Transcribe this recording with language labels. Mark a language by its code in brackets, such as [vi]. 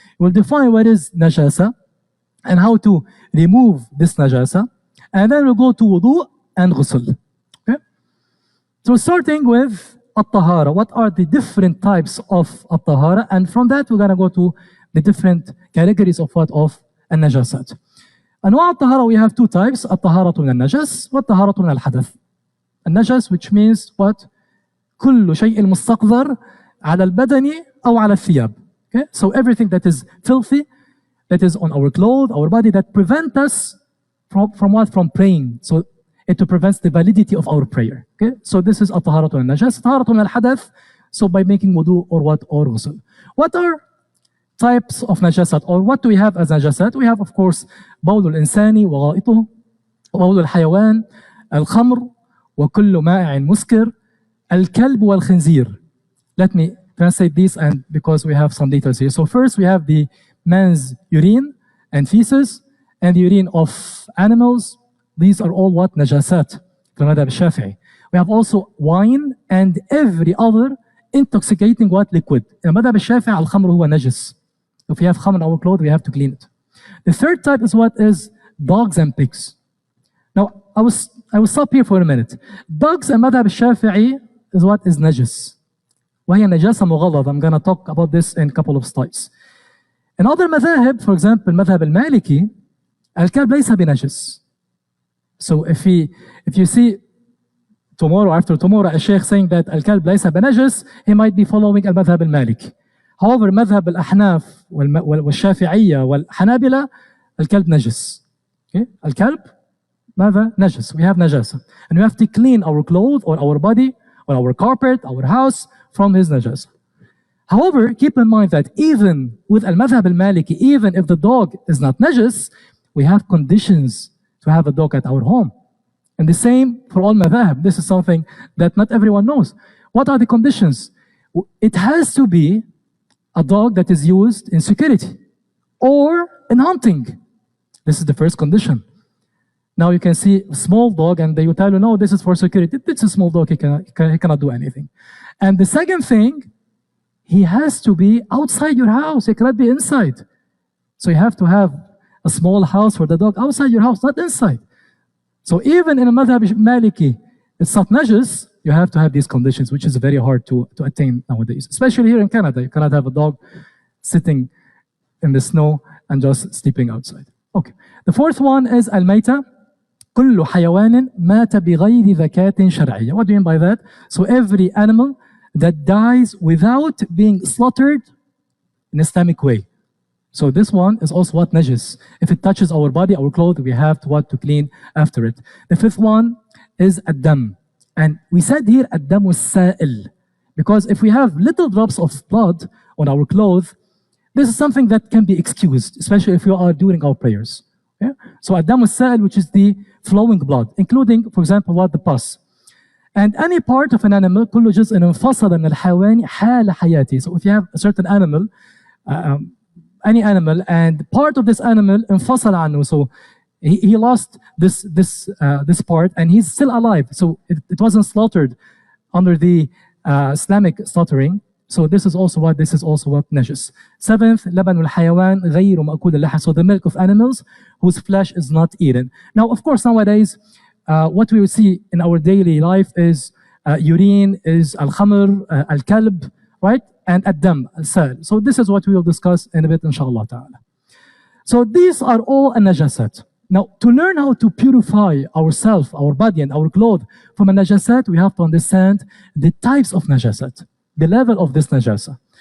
[en] We'll define what is najasa and how to remove this najasa. And then we'll go to wudu and ghusl. Okay? So starting with at-tahara, what are the different types of at-tahara? And from that, we're going to go to the different categories of what? Of an-najasat. [ar] أنواع الطهارة, [en] we have 2 types, [ar] الطهارة من النجس والطهارة من الحدث. [en] النجس, which means what? [ar] كل شيء مستقذر على البدن أو على الثياب. [en] Okay? So everything that is filthy, that is on our clothes, our body, that prevent us from what? From praying. So it prevents the validity of our prayer. Okay? So this is [ar] الطهارة من النجس. الطهارة من الحدث, [en] so by making wudu or what? Or ghusl. What are types of najasat, or what do we have as najasat? We have, of course, [ar] بول الإنسان وغائطه, بول الحيوان, الخمر, وكل مائع مسكر, الكلب والخنزير. [en] Let me translate these, and because we have some details here. So first we have the man's urine and feces and the urine of animals. These are all what? Najasat from Madhab al-Shafi'i. We have also wine and every other intoxicating what? Liquid. In Madhab al-Shafi'i, al-khamr huwa najis. If we have khamr in our clothes, we have to clean it. The third type is what? Is dogs and pigs. Now, I will stop here for a minute. Dogs and Madhab al-Shafi'i is what? [ar] Is najis. وهي نجاسة مغلظة. [en] I'm going to talk about this in a couple of slides. In other madhahib, for example, Madhab al-Maliki, [ar] الكلب ليس بنجس. [en] So if you see tomorrow after tomorrow a sheikh saying that [ar] الكلب ليس بنجس, [en] he might be following [ar] المذهب المالكي. However, مذهب الأحناف والشافعية والحنابلة الكلب نجس. [en] Okay? [ar] الكلب ماذا؟ نجس. [en] We have najasa. And we have to clean our clothes or our body or our carpet, our house from his najasa. However, keep in mind that even with [ar] المذهب المالكي, [en] even if the dog is not najis, we have conditions to have a dog at our home. And the same for all madhab. This is something that not everyone knows. What are the conditions? It has to be a dog that is used in security or in hunting. This is the first condition. Now you can see a small dog and they will tell you, no, this is for security. It's a small dog, he cannot do anything. And the second thing, he has to be outside your house. He cannot be inside. So you have to have a small house for the dog outside your house, not inside. So even in a madhab maliki, it's not najis, you have to have these conditions, which is very hard to attain nowadays. Especially here in Canada, you cannot have a dog sitting in the snow and just sleeping outside. Okay. The fourth one is al-mayta. [ar] كل حيوان مات بغير ذكاة شرعية. [en] What do you mean by that? So every animal that dies without being slaughtered in Islamic way. So this one is also what najis. If it touches our body, our clothes, we have to clean after it. The fifth one is ad-dam. And we said here ad-dam was-sa'il. Because if we have little drops of blood on our clothes, this is something that can be excused, especially if we are during our prayers. Yeah? So ad-dam was-sa'il, which is the flowing blood, including, for example, what the pus. And any part of an animal, [ar] كل جزء انفصل من الحيوان حال حياته. [en] So if you have a certain animal, any animal, and part of this animal [ar] انفصل عنه, [en] so he lost this part, and he's still alive. So it wasn't slaughtered under the Islamic slaughtering. So this is also what najis. [ar] Seventh, لبن الحيوان غير مأكول اللحم. [en] So the milk of animals whose flesh is not eaten. Now, of course, nowadays, what we will see in our daily life is urine, is al-khamr, al-kalb, right? And ad-dam, al-sal. So this is what we will discuss in a bit, inshallah ta'ala. So these are all najasat. Now, to learn how to purify ourselves, our body and our clothes from a najasat, we have to understand the types of najasat, the level of this najasa.